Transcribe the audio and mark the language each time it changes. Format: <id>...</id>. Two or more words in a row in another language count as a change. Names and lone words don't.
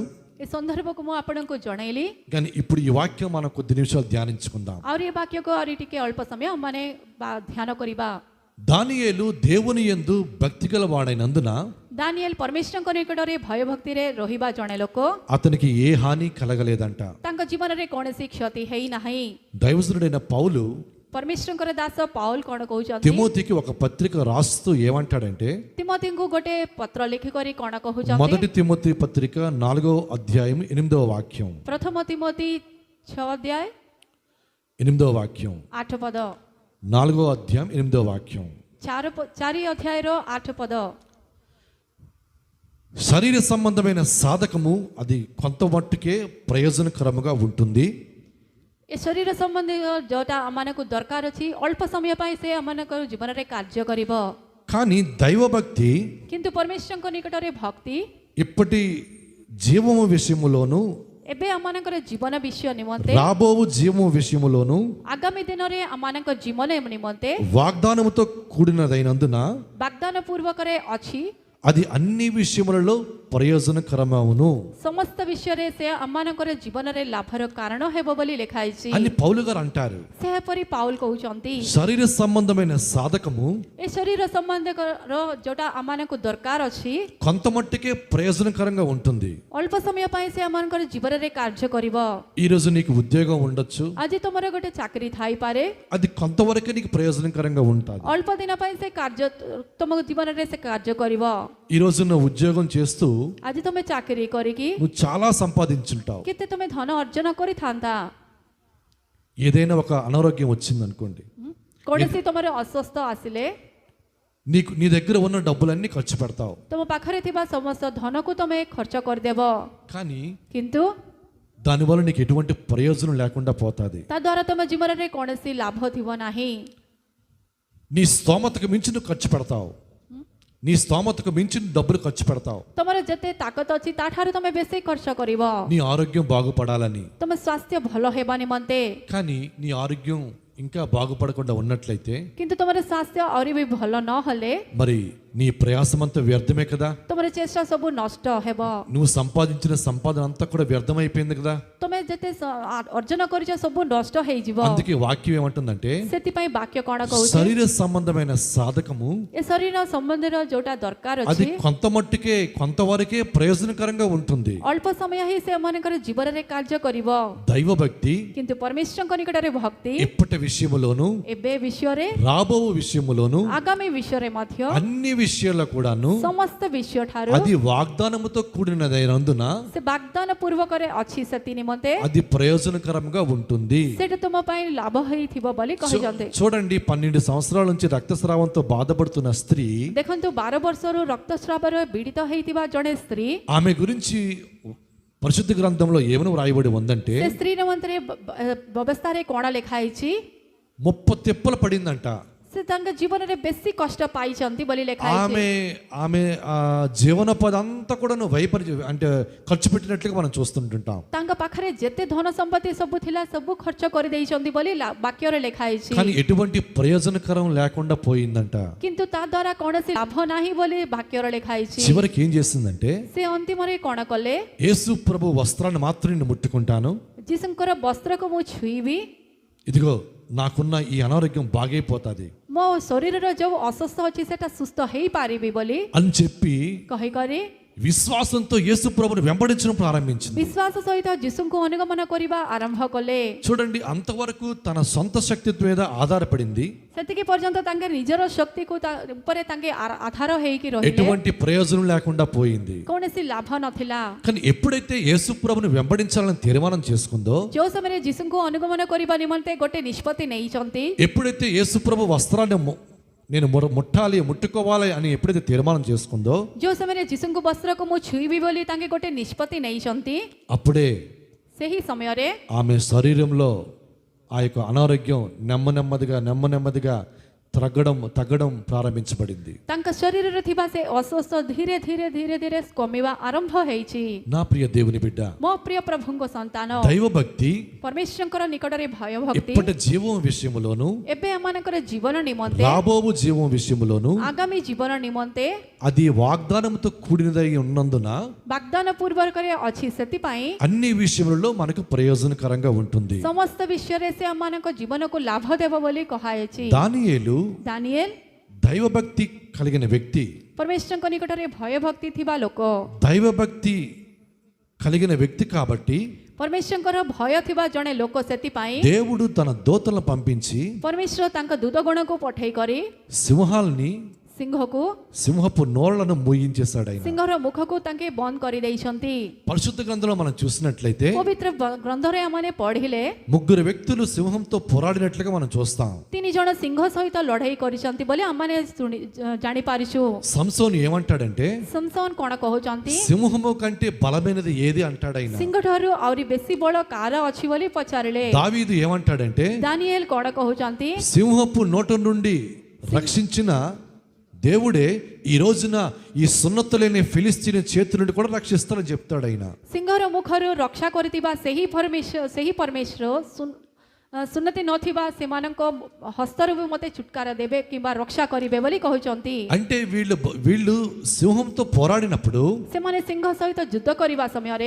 <or>ଏ ସନ୍ଦର୍ଭକୁ ମୁଁ ଆପଣଙ୍କୁ ଜଣେଇଲି।</or> <te>కానీ ఇప్పుడు ఈ వాక్యం మనం కొద్ది నిమిషాలు ధ్యానించుకుందాం.</te> <or>ଆହୁରି ଏ ବାକ୍ୟକୁ ଆହୁରି ଟିକେ ଅଳ୍ପ ସମୟ ମାନେ ଧ୍ୟାନ କରିବା।</or> <te>దానియేలు దేవుని యందు భక్తి గలవాడైనందున</te> <or>ଦାନିଏଲ ପରମେଶ୍ୱରଙ୍କ ନିକଟରେ ଭୟ ଭକ୍ତିରେ ରହିବା ଜଣେ ଲୋକ,</or> <te>అతనికి ఏ హాని కలగలేదంట.</te> <or>ତାଙ୍କ ଜୀବନରେ କୌଣସି କ୍ଷତି ହେଇନାହିଁ।</or> <te>దైవజనుడైన పౌలు</te> <or>ପରମେଶ୍ୱରଙ୍କର ଦାସ ପାଉଲ କଣ କହୁଛନ୍ତି,</or> <te>తిమోతికి ఒక పత్రిక రాస్తూ ఏమంటాడంటే,</te> <or>ତିମୋଥୀଙ୍କୁ ଗୋଟେ ପତ୍ର ଲେଖିକରି କଣ କହୁଛନ୍ତି,</or> <te>మొదటి తిమోతి పత్రిక 4వ అధ్యాయం 8వ వాక్యం,</te> <or>ପ୍ରଥମ ତିମୋଥୀ 6 ଅଧ୍ୟାୟ</or> <te>8వ వాక్యం,</te> <or>8 ପଦ,</or> <te>4వ అధ్యాయం 8వ వాక్యం.</te> <or>4 ଅଧ୍ୟାୟର 8 ପଦ,</or> <te>శరీర సంబంధమైన సాధకము అది కొంత మట్టుకే ప్రయోజనకరముగా ఉంటుంది,</te> <or>ଏ ଶରୀର ସମ୍ବନ୍ଧୀୟ ଯୋଉଟା ଆମମାନଙ୍କୁ ଦରକାର ଅଛି ଅଳ୍ପ ସମୟ ପାଇଁ ସେ ଆମମାନଙ୍କର ଜୀବନରେ କାର୍ଯ୍ୟ କରିବ,</or> <te>కానీ దైవభక్తి</te> <or>କିନ୍ତୁ ପରମେଶ୍ୱରଙ୍କ ନିକଟରେ ଭକ୍ତି</or> <te>ఇప్పటి జీవము విషయములోను</te> <or>ଏବେ ଆମମାନଙ୍କର ଜୀବନ ବିଷୟ ନିମନ୍ତେ,</or> <te>రాబోవు జీవము విషయములోను</te> <or>ଆଗାମୀ ଦିନରେ ଆମମାନଙ୍କ ଜୀବନ ନିମନ୍ତେ</or> <te>వాగ్దానముతో కూడినదైనందున</te> <or>ବାଗଦାନ ପୂର୍ବକରେ ଅଛି,</or> <te>అది అన్ని విషయములలో ప్రయోజనకరమవును</te> <or>ସମସ୍ତ ବିଷୟରେ ସେ ଆମମାନଙ୍କର ଜୀବନରେ ଲାଭର କାରଣ ହେବ ବୋଲି ଲେଖା ହେଇଛି।</or> <te>అని పౌలు గారు అంటారు.</te> <or>ସେହିପରି ପାଉଲ କହୁଛନ୍ତି,</or> <te>శరీర సంబంధమైన సాధకము</te> <or>ଏ ଶରୀର ସମ୍ବନ୍ଧର ଯୋଉଟା ଆମମାନଙ୍କୁ ଦରକାର ଅଛି</or> <te>కొంత మట్టుకే ప్రయోజనకరంగా ఉంటుంది.</te> <or>ଅଳ୍ପ ସମୟ ପାଇଁ ସେ ଆମମାନଙ୍କର ଜୀବନରେ କାର୍ଯ୍ୟ କରିବ।</or> <te>ఈ రోజు నీకు ఉద్యోగం ఉండొచ్చు,</te> <or>ଆଜି ତମର ଗୋଟେ ଚାକିରି ଥାଇପାରେ,</or> <te>అది కొంతవరకే నీకు ప్రయోజనకరంగా ఉంటుంది.</te> <or>ଅଳ୍ପ ଦିନ ପାଇଁ ସେ କାର୍ଯ୍ୟ ତମ ଜୀବନରେ ସେ କାର୍ଯ୍ୟ କରିବ।</or> <te>ఈ రోజు నువ్వు ఉద్యోగం చేస్తూ</te> <or>ଆଜି ତମେ ଚାକିରି କରିକି</or> <te>నువ్వు చాలా సంపాదించుంటావు.</te> <or>କେତେ ତମେ ଧନ ଅର୍ଜନ କରିଥାନ୍ତା,</or> <te>ఏదైనా ఒక అనారోగ్యం వచ్చింది అనుకోండి,</te> <or>କୌଣସି ତମର ଅସ୍ୱସ୍ଥ ଆସିଲେ</or> <te>నీ దగ్గర ఉన్న డబ్బులన్నీ ఖర్చు పెడతావు,</te> <or>ତମ ପାଖରେ ଥିବା ସମସ୍ତ ଧନକୁ ତମେ ଖର୍ଚ୍ଚ କରିଦେବ,</or> <te>కానీ</te> <or>କିନ୍ତୁ</or> <te>దానివల్ల నీకు ఎటువంటి ప్రయోజనం లేకుండా పోతుంది.</te> <or>ତା ଦ୍ୱାରା ତମ ଜୀବନରେ କୌଣସି ଲାଭ ଥିବ ନାହିଁ।</or> <te>నీ స్తోమతకు మించి నువ్వు ఖర్చు పెడతావు, నీ స్తోమతకు మించి డబ్బులు ఖర్చు పెడతావు.</te> <or>ତମର ଯେତେ ତାକତ ଅଛି ତାଠାରୁ ତମେ ବେଶୀ ଖର୍ଚ୍ଚ କରିବ</or> <te>నీ ఆరోగ్యం బాగుపడాలని.</te> <or>ତମ ସ୍ୱାସ୍ଥ୍ୟ ଭଲ ହେବା ନିମନ୍ତେ,</or> <te>కానీ నీ ఆరోగ్యం ఇంకా బాగుపడకుండా ఉన్నట్లయితే</te> <or>କିନ୍ତୁ ତମର ସ୍ୱାସ୍ଥ୍ୟ ଆହୁରି ବି ଭଲ ନ ହେଲେ</or> <te>మరి నీ ప్రయాసమంతా వ్యర్థమే కదా,</te> <or>ତୁମର ଚେଷ୍ଟା ସବୁ ନଷ୍ଟ ହେବ।</or> <te>నువ్వు సంపాదించిన సంపాదన అంతా కూడా వ్యర్థమైపోయింది కదా।</te> <or>ତୁମେ ଯେତେ ଅର୍ଜନ କରିଛ ସବୁ ନଷ୍ଟ ହେଇଯିବ।</or> <te>అందుకే వాక్యం ఏమంటుందంటే</te> <or>ସେଥିପାଇଁ ବାକ୍ୟ କଣ କହୁଛି,</or> <te>శరీర సంబంధమైన సాధకము</te> <or>ଏ ଶରୀର ସମ୍ବନ୍ଧୀୟ ଯୋଉଟା ଦରକାର</or> <te>అది</te> <or>ଅଛି</or> <te>కొంతమట్టుకే కొంతవరకే ప్రయోజనకరంగా ఉంటుంది।</te> <or>ଅଳ୍ପ ସମୟ ହିଁ ସେମାନଙ୍କର ଜୀବନରେ କାର୍ଯ୍ୟ କରିବ,</or> <te>దైవ భక్తి</te> <or>କିନ୍ତୁ ପରମେଶ୍ୱରଙ୍କ ନିକଟରେ ଭକ୍ତି</or> <te>ఇప్పటి విషయములోను</te> <or>ଏବେ విషୟରେ</or> <te>రాబో విషయములోను</te> <or>ଆଗାମୀ విషୟରେ ମଧ୍ୟ</or> <te>అన్ని విషయాల్లో కూడాను</te> <or>ସମସ୍ତ ବିଷୟ ଠାରୁ</or> <te>అది వాగ్దానముతో కూడినదైనందున</te> <or>ସେ ବାଗଦାନ ପୂର୍ବକରେ ଅଛି, ସେଥି ନିମନ୍ତେ</or> <te>అది ప్రయోజనకరంగా ఉంటుంది।</te> <or>ସେଇଟା ତୁମ ପାଇଁ ଲାଭ ହେଇଥିବ ବୋଲି କହିଛନ୍ତି।</or> <te>చూడండి 12 సంవత్సరాల నుంచి రక్తస్రావంతో బాధపడుతున్న స్త్రీ,</te> <or>ଦେଖନ୍ତୁ 12 ବର୍ଷରୁ ରକ୍ତସ୍ରାବରେ ପୀଡ଼ିତ ହେଇଥିବା ଜଣେ ସ୍ତ୍ରୀ,</or> <te>ఆమె గురించి పరిశుద్ధ గ్రంథంలో ఏమని వ్రాయబడి ఉందంటే</te> <or>ସେ ସ୍ତ୍ରୀ ନିମନ୍ତେ ବ୍ୟବସ୍ଥାରେ କଣ ଲେଖା ହେଇଛି,</or> <te>30 తిప్పలు పడిందంట।</te> <or>ସେ ତାଙ୍କ ଜୀବନରେ ବେଶୀ କଷ୍ଟ ପାଇଛନ୍ତି ବୋଲି ଲେଖା ହେଇଛି।</or> <te>ఆమె ఆమె జీవనోపాధి అంతా కూడా అంటే ఖర్చు పెట్టినట్లుగా మనం చూస్తుంటుంటాం।</te> <or>ତାଙ୍କ ପାଖରେ ଯେତେ ଧନ ସମ୍ପତ୍ତି ସବୁ ଥିଲା ସବୁ ଖର୍ଚ୍ଚ କରିଦେଇଛନ୍ତି ବୋଲି ବାକ୍ୟରେ ଲେଖା ହେଇଛି,</or> <te>కానీ ఎటువంటి ప్రయోజనకరం లేకుండా పోయిందంట।</te> <or>କିନ୍ତୁ ତା ଦ୍ୱାରା କୌଣସି ଲାଭ ନାହିଁ ବୋଲି ବାକ୍ୟରେ ଲେଖା ହେଇଛି।</or> <te>చివరికి ఏం చేసిందంటే</te> <or>ସେ ଅନ୍ତିମରେ କଣ କଲେ,</or> <te>యేసు ప్రభు వస్త్రాన్ని మాత్రం నేను ముట్టుకుంటాను,</te> <or>ଯୀଶୁଙ୍କର ବସ୍ତ୍ରକୁ ମୁଁ ଛୁଇଁବି,</or> <te>ఇదిగో నాకున్న ఈ అనారోగ్యం బాగైపోతుంది</te> <or>ମୋ ଶରୀରର ଯୋଉ ଅସୁସ୍ଥ ଅଛି ସେଟା ସୁସ୍ଥ ହେଇପାରିବି ବୋଲି</or> <te>అని చెప్పి</te> <or>କହିକରି</or> <te>విశ్వాసంతో యేసు ప్రభుని వెంబడించడం ప్రారంభించింది।</te> <or>ବିଶ୍ୱାସ ସହିତ ଯୀଶୁଙ୍କୁ ଅନୁଗମନ କରିବା ଆରମ୍ଭ କଲେ।</or> <te>చూడండి, అంతవరకు తన సొంత శక్తి మీద ఆధారపడింది,</te> <or>ସେତିକି ପର୍ଯ୍ୟନ୍ତ ତାଙ୍କେ ନିଜର ଶକ୍ତିକୁ ଉପରେ ତାଙ୍କେ ଆଧାର ହେଇକି ରହିଲେ,</or> <te>ఎటువంటి ప్రయోజనం లేకుండా పోయింది।</te> <or>କୌଣସି ଲାଭ ନଥିଲା।</or> <te>కానీ ఎప్పుడైతే యేసు ప్రభుని వెంబడించాలని తీర్మానం చేసుకుందో,</te> <or>ଯୋଉ ସମୟରେ ଯୀଶୁଙ୍କୁ ଅନୁଗମନ କରିବା ନିମନ୍ତେ ଗୋଟେ ନିଷ୍ପତ୍ତି ନେଇଛନ୍ତି,</or> <te>ఎప్పుడైతే యేసు ప్రభు వస్త్రాన్ని నేను ముట్టాలి ముట్టుకోవాలి అని ఎప్పుడైతే తీర్మానం చేసుకుందో,</te> <or>ଯୋଉ ସମୟରେ ଯୀଶୁଙ୍କୁ ବସ୍ତ୍ରକୁ ମୁଁ ଛୁଇଁବି ବୋଲି ତାଙ୍କେ ଗୋଟେ ନିଷ୍ପତ୍ତି ନେଇଛନ୍ତି,</or> <te>అప్పుడే</te> <or>ସେହି ସମୟରେ</or> <te>ఆమె శరీరంలో ఆ యొక్క అనారోగ్యం నెమ్మదిగా తగ్గడం ప్రారంభించబడింది।</te> <or>ତାଙ୍କ ଶରୀରରେ ଥିବା ସେ ଅସୁସ୍ଥ ଧୀରେ ଧୀରେ କମିବା ଆରମ୍ଭ ହେଇଛି।</or> <te>నా ప్రియ దేవుని బిడ్డ,</te> <or>ମୋ ପ୍ରିୟ ପ୍ରଭୁଙ୍କ ସନ୍ତାନ,</or> <te>దైవ భక్తి</te> <or>ପରମେଶ୍ୱରଙ୍କର ନିକଟରେ ଭୟ ଭକ୍ତି</or> <te>ఇప్పటి జీవం విషయములోను</te> <or>ଏବେ ଆମମାନଙ୍କର ଜୀବନ ନିମନ୍ତେ,</or> <te>రాబోవు జీవం విషయములోను</te> <or>ଆଗାମୀ ଜୀବନ ନିମନ୍ତେ</or> <te>అది వాగ్దానంతో కూడినదై ఉన్నందున</te> <or>ବାଗଦାନ ପୂର୍ବକରେ ଅଛି, ସେଥିପାଇଁ</or> <te>అన్ని విషయములలో మనకు ప్రయోజనకరంగా ఉంటుంది।</te> <or>ସମସ୍ତ ବିଷୟରେ ସେ ଆମମାନଙ୍କ ଜୀବନକୁ ଲାଭ ଦେବ ବୋଲି କୁହାଯାଇଛି।</or> <te>దానియేలు</te> <or>ଦାନିଏଲ</or> <te>దైవభక్తి కలిగిన వ్యక్తి,</te> <or>ପରମେଶ୍ୱରଙ୍କ ନିକଟରେ ଭୟ ଭକ୍ତି ଥିବା ଲୋକ,</or> <te>దైవభక్తి కలిగిన వ్యక్తి కాబట్టి</te> <or>ପରମେଶ୍ୱରଙ୍କର ଭୟ ଥିବା ଜଣେ ଲୋକ, ସେଥିପାଇଁ</or> <te>దేవుడు తన దూతలను పంపించి</te> <or>ପରମେଶ୍ୱର ତାଙ୍କ ଦୂତଗଣକୁ ପଠେଇ କରି</or> <te>సింహాల్ని</te> <or>ସିଂହକୁ,</or> <te>సింహపు నోళ్లను మూయించేశాడు ఆయన।</te> <or>ସିଂହର ମୁଖକୁ ତାଙ୍କେ ବନ୍ଦ କରିଦେଇଛନ୍ତି।</or> <te>పరిశుద్ధ గ్రంథంలో మనం చూసినట్లయితే</te> <or>ପବିତ୍ର ଗ୍ରନ୍ଥରେ ଆମମାନେ ପଢିଲେ</or> <te>3 వ్యక్తులు సింహంతో పోరాడినట్లుగా మనం చూస్తాం।</te> <or>3 ଜଣ ସିଂହ ସହିତ ଲଢେଇ କରିଛନ୍ତି ବୋଲି ଆମମାନେ ଜାଣିପାରିଛୁ।</or> <te>సంసోను ఏమంటాడంటే</te> <or>ସମସନ କଣ କହୁଛନ୍ତି,</or> <te>సింహము కంటే బలమైనది ఏది అంటాడు ఆయన।</te> <or>ସିଂହଠାରୁ ଆହୁରି ବେଶୀ ବଳ କାର ଅଛି ବୋଲି ପଚାରିଲେ।</or> <te>దావీదు ఏమంటాడంటే</te> <or>ଦାନିଏଲ କଣ କହୁଛନ୍ତି,</or> <te>సింహపు నోట నుండి రక్షించిన దేవుడే ఈ రోజున ఈ సున్నతులేని ఫిలిస్తీన్ చేతుల నుండి కూడా రక్షిస్తాడని చెప్తాడు ఆయన।</te> <or>ସିଂହର ମୁଖରୁ ରକ୍ଷା କରିଥିବା ସେହି ପରମେଶ୍ୱର ସୁନ୍ନତି ନଥିବା ସେମାନଙ୍କ ହସ୍ତରୁ ବି ମୋତେ ଛୁଟକାରା ଦେବେ କିମ୍ବା ରକ୍ଷା କରିବେ ବୋଲି କହିଛନ୍ତି।</or> <te>అంటే వీళ్ళు సింహంతో పోరాడినప్పుడు</te> <or>ସେମାନେ ସିଂହ ସହିତ ଯୁଦ୍ଧ କରିବା ସମୟରେ</or>